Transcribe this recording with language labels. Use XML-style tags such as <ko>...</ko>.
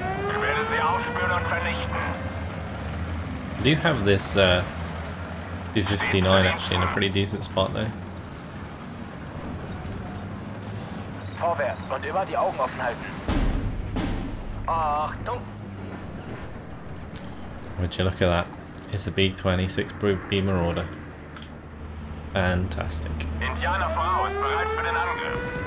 <de>Ich werde sie aufspüren und vernichten.</de> <en>I do have this B-59 actually in a pretty decent spot though.</en> <de>Vorwärts und immer die Augen offen halten. Achtung!</de> <en>Would you look at that? It's a B-26 B Marauder. Fantastic.</en> <de>Indianer voraus, bereit für den Angriff.</de>